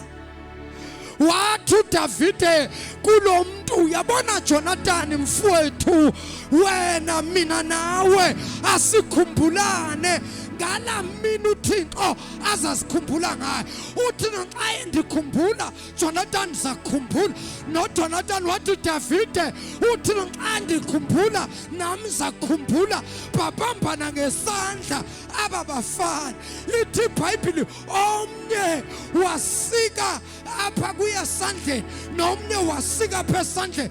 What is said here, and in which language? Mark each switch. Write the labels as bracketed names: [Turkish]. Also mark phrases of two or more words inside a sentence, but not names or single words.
[Xhosa] Wathi uDavide kulo muntu, uyabona Jonathan mfowethu, wena mina nawe asikhumbulane ngala mina uThixo azasikhumbula ngayo. Uthi nxa endikhumbula Jonathan zakhumbula. No Jonathan wathi Davide, uthi nxa ndikhumbula nami zakhumbula. Babambana ngesandla aba bafana. Ithi iBhayibheli omnye wasika apha kuye esandleni, nomnye wasika apha esandleni.